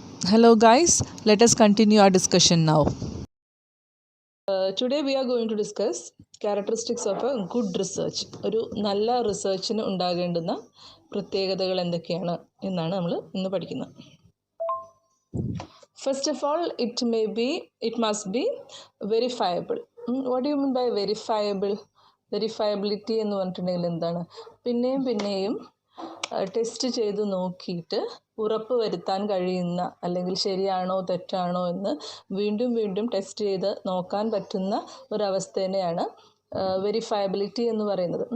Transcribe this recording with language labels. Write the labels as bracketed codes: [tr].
[en] Hello guys, let us continue our discussion now. Today we are going to discuss characteristics of a good research. [ml] ഒരു നല്ല റിസർച്ചിന് ഉണ്ടാകേണ്ടുന്ന പ്രത്യേകതകൾ എന്തൊക്കെയാണ് എന്നാണ് നമ്മൾ ഇന്ന് പഠിക്കുന്നത്. [en] First of all, it must be verifiable. What do you mean by verifiable? [ml] Verifiability എന്ന് പറഞ്ഞിട്ടുണ്ടെങ്കിൽ എന്താണ്? പിന്നെയും ടെസ്റ്റ് ചെയ്ത് നോക്കിയിട്ട് ഉറപ്പ് വരുത്താൻ കഴിയുന്ന അല്ലെങ്കിൽ ശരിയാണോ തെറ്റാണോ എന്ന് വീണ്ടും ടെസ്റ്റ് ചെയ്ത് നോക്കാൻ പറ്റുന്ന ഒരവസ്ഥേനെയാണ് വെരിഫയബിലിറ്റി എന്ന് പറയുന്നത്.